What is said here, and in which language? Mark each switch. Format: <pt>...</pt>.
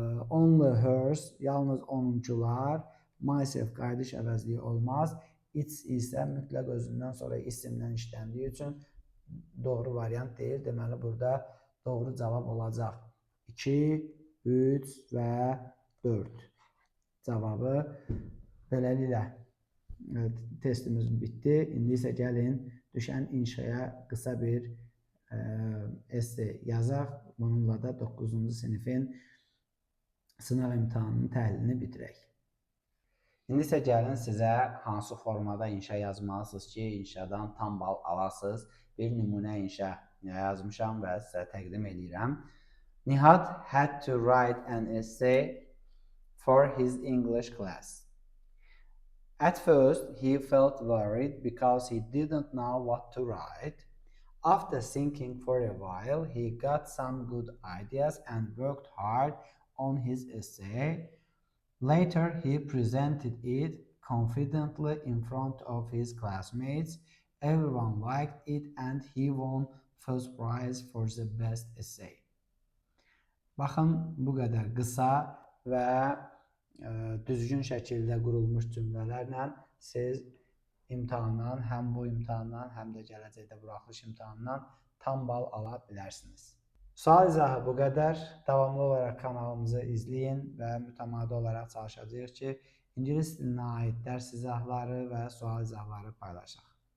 <en>Only hers</en> <az>yalnız onuncular. Myself qayıdış əvəzliyi olmaz. It's isə mütləq özündən sonra isimdən işləndiyi üçün doğru variant deyil. Deməli, burada doğru cavab olacaq 2, 3 və 4 cavabı. Beləliklə testimiz bitdi. İndi isə gəlin düşən inşaya qısa bir essay yazaq. Bununla da 9-cu sinifin sınav imtahanının təhlilini bitirək. İndi isə gəlin sizə hansı formada inşa yazmalısınız ki, inşadan tam bal alasınız. Bir nümunə inşa yazmışam və sizə təqdim edirəm.</az> <en>Nihat had to write an essay for his English class. At first, he felt worried because he didn't know what to write. After thinking for a while, he got some good ideas and worked hard on his essay. Later, he presented it confidently in front of his classmates. Everyone liked it and he won first prize for the best essay.</en> <az>Baxın, bu qədər qısa və düzgün şəkildə qurulmuş cümlələrlə siz imtahandan, həm bu imtahandan, həm də gələcəkdə buraxılış imtahandan tam bal ala bilərsiniz. Sual izahı bu qədər. Davamlı olaraq kanalımızı izləyin və mütəmadi olaraq çalışacağıq ki, ingilis dilinə aid dərs izahları və sual izahları paylaşaq.</az>